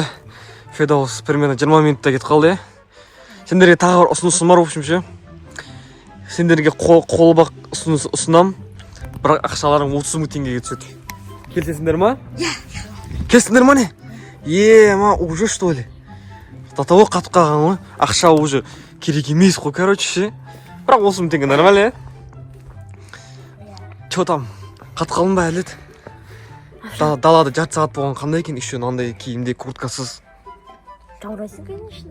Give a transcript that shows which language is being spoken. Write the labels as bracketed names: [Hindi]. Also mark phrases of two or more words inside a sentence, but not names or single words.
[Kazakh] Фирдоус примерно 20 минутта кетіп қалды, Сендерге тағы бір ұсынысым бар, [Russian] в общем [Kazakh] ше. Сендерге қолбақ ұсынам. Бірақ ақшаларың 30 мың теңгеге түседі. Келсесіңдер ма? Келсіңдер ма не? Ма, [Russian] уже что ли? До того [Kazakh] қатып қалған ғой. Ақша уже керек емес қой, короче ше. Бірақ 30 мың теңге нормально, [Russian] Чо там? [Kazakh] Қатып қалдың ба әлет? Далада жарты сағат болған қандай екен? Еще андай киімде курткасыз. Жаурайсың, конечно.